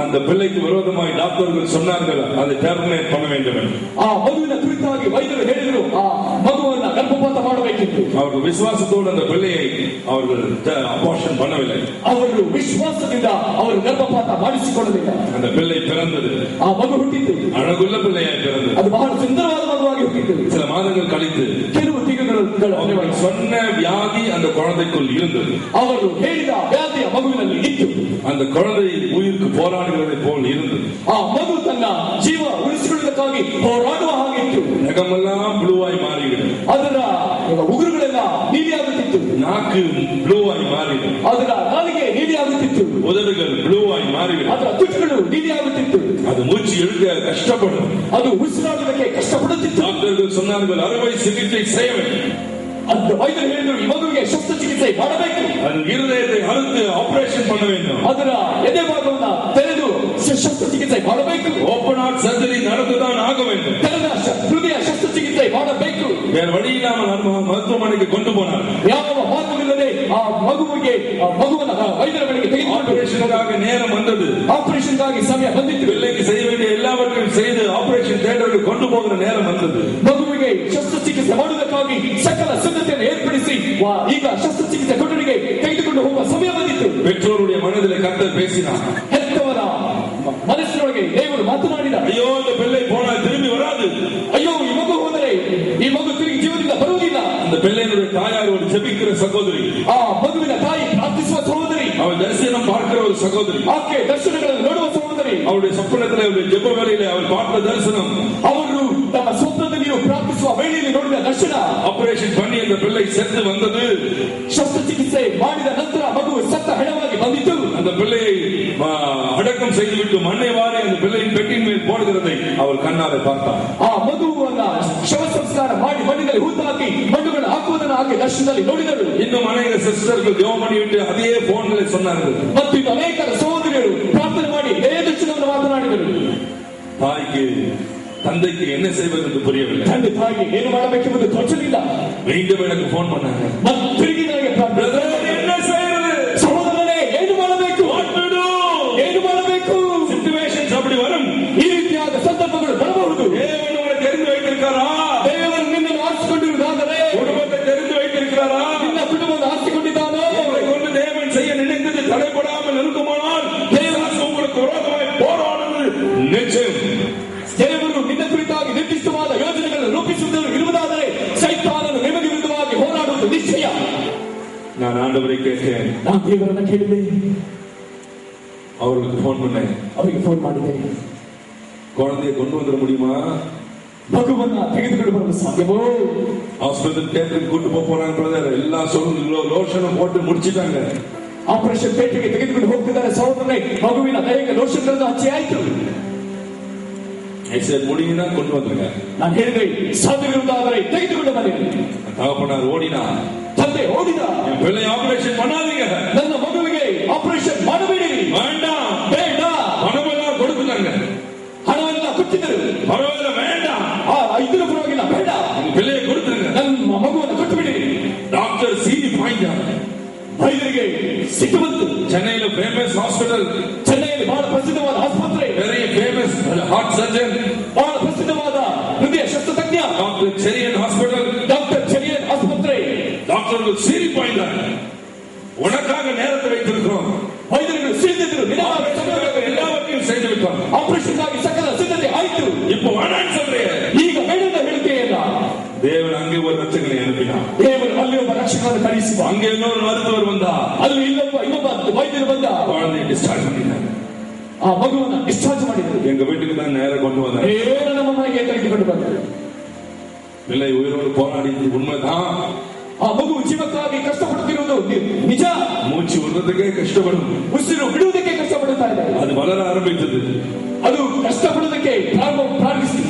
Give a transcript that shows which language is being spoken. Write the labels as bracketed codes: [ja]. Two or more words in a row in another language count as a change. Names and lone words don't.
[ta] அந்த பிள்ளைக்கு விரோதமாய் டாக்டர்கள் சொன்னார்கள் அதை டெர்மினேட் பண்ண வேண்டும் என்று. [kn] ಆ ಮಗುವಿನ ಕುರಿತಾಗಿ ವೈದ್ಯರು ಹೇಳಿದರು ಆ ಮಗುವನ್ನು ಗರ್ಭಪಾತ ಮಾಡಬೇಕಿತ್ತು. [ta] அவர்கள் ವಿಶ್ವಾಸத்தோடு அந்த பிள்ளையை அவர்கள் அபார்ஷன் பண்ணவில்லை. [kn] ಅವರು ವಿಶ್ವಾಸದಿಂದ ಅವರು ಗರ್ಭಪಾತ ಮಾಡಿಸಿಕೊಳ್ಳಲಿಲ್ಲ. [ta] அந்த பிள்ளை பிறந்தது. [kn] ಆ ಮಗು ಹುಟ್ಟಿತು. [ta] அழகுள்ள பிள்ளையாய் பிறந்தது. [kn] ಅದು ಬಹಳ ಸುಂದರವಾದ ಮಗುವಾಗಿ ಹುಟ್ಟಿತು. [ta] சில மாதங்கள் கழித்து [kn] ಕೆಲವು ತಿಂಗಳು [ta] அவர்கள் சொன்ன வியாதி அந்த குழந்தைக்குள் இருந்தது. [kn] ಅವರು ಹೇಳಿದ ವ್ಯಾಧಿಯ ಮಗುವಿನಲ್ಲಿ ಇತ್ತು. [ta] அந்த குழந்தை உயிருக்கு போராடுவதை போல் இருந்தது. [kn] ಆ ಮಗು ತನ್ನ ಜೀವ ಉಳಿಸಿಕೊಳ್ಳುವುದಕ್ಕಾಗಿ ಹೋರಾಡುವ ಹಾಗಿತ್ತು. [ta] நகமெல்லாம் ப்ளூவாய் மாறிவிடும். [kn] ಅದರ ಉಗುರುಗಳೆಲ್ಲ ನೀಲಿಯಾಗುತ್ತಿತ್ತು. [ta] நாக்கு ப்ளூவாய் மாறிவிடும். [kn] ಅದರ ನಾಲಿಗೆ ನೀಲಿಯಾಗುತ್ತಿತ್ತು. [ta] உதடுகள் ப்ளூவாய் மாறிவிடும். [kn] ಅದರ ತುಟಿಗಳು ನೀಲಿಯಾಗುತ್ತಿತ್ತು. [ta] அது மூச்சு இழுக்க கஷ்டப்படும். [kn] ಅದು ಉಸಿರಾಡುವುದಕ್ಕೆ ಕಷ್ಟಪಡುತ್ತಿತ್ತು. [ta] டாக்டர்கள் சொன்னார்கள் அறுவை சிகிச்சை செய்ய வேண்டும். [kn] அந்த வைದ್ಯರು ಹೇಳಿದರು ಈ ಮಗುವಿಗೆ ಶಸ್ತ್ರಚಿಕಿತ್ಸೆ ಮಾಡಬೇಕು. [ta] அது இருதயத்தை அறுத்து ஆபரேஷன் பண்ண வேண்டும். [kn] ಅದರ ಎದೆ ಭಾಗವನ್ನು ತೆರೆದು ಶಸ್ತ್ರಚಿಕಿತ್ಸೆ ಮಾಡಬೇಕು. [en] open heart surgery [ta] நடந்துதான் ஆக வேண்டும். [kn] ತೆರೆದ ಹೃದಯ ಶಸ್ತ್ರಚಿಕಿತ್ಸೆ ಮಾಡಬೇಕು. [ta] வேற வழி இல்லாமல் மருத்துவமனைக்கு கொண்டு போனார். [kn] ಯಾವ ಮಾರ್ಗವಿಲ್ಲದೆ ಆ ಮಗುವನ್ನ ವೈದ್ಯರ ಬಳಿಗೆ ತೆಗೆದುಕೊಂಡು [ta] ஆபரேஷனுக்காக நேரம் வந்தது. [kn] ಆಪರೇಷನ್ಗಾಗಿ ಸಮಯ ಬಂದಿತ್ತು. [ta] பிள்ளைக்கு செய்ய வேண்டிய எல்லாவற்றையும் செய்து [en] operation theatre [ta] கொண்டு போகிற நேரம் வந்தது. [kn] ಮಗುವಿಗೆ ಶಸ್ತ್ರಚಿಕಿತ್ಸೆ ಮಾಡುವುದಕ್ಕಾಗಿ ಸಕಲ ಸಿದ್ಧತೆಯನ್ನು ಏರ್ಪಡಿಸಿ ಈಗ ಶಸ್ತ್ರಚಿಕಿತ್ಸೆ ಕೊಠಡಿಗೆ ತೆಗೆದುಕೊಂಡು ಹೋಗುವ ಸಮಯ ಬಂದಿತ್ತು. [ta] பெற்றோருடைய மனதிலே கர்த்தர் பேசினார். [kn] ಹೆತ್ತವರ ಮನಸ್ಸಿನೊಳಗೆ ದೇವರು ಮಾತನಾಡಿದ. [ta] ஐயோ இந்த பிள்ளை போனால் திரும்பி வராது. [kn] ಅಯ್ಯೋ ಈ ಮಗು ಹೋದರೆ ಈ ಮಗು ತಿರುಗಿ ಜೀವನದಿಂದ ಬರುವುದಿಲ್ಲ. [ta] அந்த பிள்ளையினுடைய தாயார் ஒரு ஜெபிக்கிற சகோதரி. [kn] ಆ ಮಗುವಿನ ತಾಯಿ ಪ್ರಾರ್ಥಿಸುವ ಸಹೋದರಿ. [ta] அவள் தரிசனம் பார்க்கிற ஒரு சகோதரி. [kn] ಆಕೆ ದರ್ಶನಗಳನ್ನು ನೋಡುವ ಸಹೋದರಿ. [ta] அவருடைய சொப்பனத்திலே அவருடைய ஜெப வேளையிலே அவள் பார்த்த தரிசனம். [kn] ಅವರು ತಮ್ಮ ಸ್ವಪ್ನದಲ್ಲಿಯೂ ಪ್ರಾರ್ಥಿಸುವ ವೇಳೆಯಲ್ಲಿ ನೋಡಿದ ದರ್ಶನ. [ta] ஆபரேஷன் பண்ணி அந்த பிள்ளை செத்து வந்தது. [kn] ಶಸ್ತ್ರಚಿಕಿತ್ಸೆ ಮಾಡಿದ ನಂತರ ಮಗು ಸತ್ತ ಹೆಣವಾಗಿ ಬಂದಿತ್ತು. [ta] அந்த பிள்ளையை அடக்கம் செய்துவிட்டு மண்ணை வாரி அந்த பிள்ளையின் பெட்டின் மேல் போடுகிறதை அவள் கண்ணாலே பார்த்தாள். [kn] ಆ ಮಗುವನ್ನ ಶವ ಸಂಸ್ಕಾರ ಮಾಡಿ ಮಣ್ಣಿನಲ್ಲಿ ಹೂತಾಕಿ ಮಣ್ಣುಗಳನ್ನು ಹಾಕುವುದನ್ನು ಆಕೆ ದರ್ಶನದಲ್ಲಿ ನೋಡಿದಳು. [ta] இன்னும் அநேக சிஸ்டர்கள் ஜெபம் பண்ணிவிட்டு அதே போன்களை சொன்னார்கள். [kn] ಮತ್ತು ಇನ್ನು ಅನೇಕ ಸಹೋದರಿಯರು ಪ್ರಾರ್ಥನೆ ಮಾಡಿ ಇದೇ ದರ್ಶನವನ್ನು ಮಾತನಾಡಿದರು. [ta] தாய்க்கு தந்தைக்கு என்ன செய்வது என்று புரியவில்லை. [kn] ತಂದೆ ತಾಯಿಗೆ ಏನು ಮಾಡಬೇಕೆಂಬುದು ತೋಚಲಿಲ್ಲ. [ta] மீண்டும் எனக்கு போன் பண்ணாங்க. [kn] ಮತ್ತು ತಿರುಗಿ ನನಗೆ [ta] என்ன செய்வது [kn] ಸಹೋದರನೇ ಏನು ಮಾಡಬೇಕು ಏನು ಮಾಡಬೇಕು. [ta] ಸಿಚುವೇಷನ್ಸ್ அப்படி வரும். [kn] ಈ ರೀತಿಯಾದ ಸಂದರ್ಭಗಳು ಬರಬಹುದು. [ta] தேவன் உங்களை தெரிந்து வைத்திருக்காரா? [kn] ದೇವರು ನಿನ್ನನ್ನು ಆರಿಸಿಕೊಂಡಿರುವುದಾದರೆ [ta] குடும்பத்தை தெரிந்து வைத்திருக்கிறாரா? [kn] ನಿನ್ನ ಕುಟುಂಬವನ್ನು ಆರಿಸಿಕೊಂಡಿದ್ದಾನೋ? [ta] உங்களை கொண்டு தேவன் செய்ய நினைத்தது தடைபடாமல் இருக்குமானால் தேவன் உங்களுக்கு விரோதமாய் போராடுவது நிச்சயம். [kn] ದೇವರು ನಿನ್ನ ಕುರಿತಾಗಿ ನಿರ್ದಿಷ್ಟವಾದ ಯೋಜನೆಗಳನ್ನು ರೂಪಿಸುವುದನ್ನು ಇರುವುದಾದರೆ ಸೈತಾನನು ನಿಮಗೆ ವಿರುದ್ಧವಾಗಿ ಹೋರಾಡುವುದು ನಿಶ್ಚಯ. [ta] நான் ஆண்டவரை கேட்டேன். [kn] ನಾನು ದೇವರನ್ನ ಕೇಳಿದೆ. [ta] அவர்களுக்கு போன் பண்ணேன். [kn] ಅವರಿಗೆ ಫೋನ್ ಮಾಡಿದೆ. [ta] குழந்தையை கொண்டு வந்துட முடியுமா? [kn] ಮಗುವನ್ನ ತೆಗೆದುಕೊಂಡು ಬರಲು ಸಾಧ್ಯವೋ? [en] hospital theatre [ta] கூட்டு போறாங்க பிரதர். எல்லா லோஷனும் போட்டு முடிச்சிட்டாங்க. [en] operation theatre [kn] ತೆಗೆದುಕೊಂಡು ಹೋಗ್ತಿದ್ದಾರೆ ಸಹೋದರನೇ. ಮಗುವಿನ ದೈಹಿಕ ಲೋಷನ್ಗಳನ್ನು ಹಚ್ಚಿ ಆಯ್ತು. [ta] முடியும்னா கொண்டு வந்துருங்க. [kn] ನಾನು ಹೇಳಿದೆ ಸಾಧ್ಯವಿರುವುದಾದರೆ ತೆಗೆದುಕೊಂಡು ಬನ್ನಿ. [ta] தகப்பனார் ஓடினா. [kn] ತಂದೆ ಓಡಿದ. [ta] என் பிள்ளை ஆபரேஷன் பண்ணாதீங்க. [kn] ನನ್ನ ಮಗುವಿಗೆ ಆಪರೇಷನ್ ಮಾಡಬೇಡಿ. [ta] வேண்டாம் [kn] ಬೇಡ. [ta] பணமெல்லாம் கொடுத்துட்டாங்க. [kn] ಹಣವೆಲ್ಲ ಕೊಟ್ಟಿದ್ದರು. [ta] பரவாயில்ல வேண்டாம். [kn] ಇದರ ಪರವಾಗಿಲ್ಲ ಬೇಡ. [ta] பிள்ளையை கொடுத்துருங்க. [kn] ನನ್ನ ಮಗುವನ್ನು ಕೊಟ್ಟು ಬಿಡಿ. [ta] டாக்டர் சீனி பாய்ஞ்சா. [kn] ವೈದ್ಯರಿಗೆ ಸಿಟ್ಟು ಬಂತು. [ta] சென்னையில [en] famous hospital. [kn] ಚೆನ್ನೈಯಲ್ಲಿ ಬಹಳ ಪ್ರಸಿದ್ಧವಾದ ಆಸ್ಪತ್ರೆ. [en] very famous heart surgeon. [kn] ಬಹಳ ಪ್ರಸಿದ್ಧವಾದ ಹೃದಯ ಶಸ್ತ್ರತಜ್ಞ [ta] டாக்டர் செரியன் ஹாஸ்பிடல். [kn] ಡಾಕ್ಟರ್ ಚೆರಿಯನ್ ಆಸ್ಪತ್ರೆ. [ta] டாக்டர்கள் சீனி பாய்ந்தா. உனக்காக நேரத்தை வைத்திருக்கிறோம். [kn] ವೈದ್ಯರು ಸಿದ್ಧರು [ta] எல்லாவற்றையும் செய்து விட்டோம். [kn] ಆಪರೇಷನ್ ಆಗಿ ಸಕಲ ಸಿದ್ಧತೆ ಆಯಿತು. [ta] இப்போ வேணான்னு சொல்றேன். [kn] ಈಗ ಬೇಡದ ಹೇಳಿಕೆಯಲ್ಲ. [ta] தேவன் அங்கே ஒரு ரட்சகனை அனுப்பினார். [kn] ದೇವರು ಅಲ್ಲಿ ಒಬ್ಬ ರಕ್ಷಕನನ್ನು ಕಳಿಸಿದ. [ta] அங்கே இன்னொரு மருத்துவர் வந்தா. [kn] ಅಲ್ಲಿ ಇನ್ನೊಬ್ಬ ವೈದ್ಯರು ಬಂದ. [ta] குழந்தையை டிஸ்சார்ஜ் பண்ணினாங்க. [kn] ಆ ಮಗುವನ್ನು ಡಿಸ್ಚಾರ್ಜ್ ಮಾಡಿದರು. [ta] எங்க வீட்டுக்கு தான் நேரம் கொண்டு வந்தாங்க. [kn] ನೇರ ನಮ್ಮ ಮನೆಗೆ ತೆಗೆದುಕೊಂಡು ಬಂದರು. [ta] பிள்ளை உயிரோடு போராடியது உண்மைதான். [kn] ಆ ಮಗು ಜೀವಕ್ಕಾಗಿ ಕಷ್ಟಪಡುತ್ತಿರುವುದು ನಿಜ. [ta] மூச்சு விடுறதுக்கே கஷ்டப்படும். [kn] ಉಸಿರು ಬಿಡುವುದಕ್ಕೆ ಕಷ್ಟಪಡುತ್ತಾ ಇದೆ. [ta] அது வளர ஆரம்பித்தது. [kn] ಅದು ಕಷ್ಟಪಡುವುದಕ್ಕೆ ಪ್ರಾರಂಭಿಸಿತು.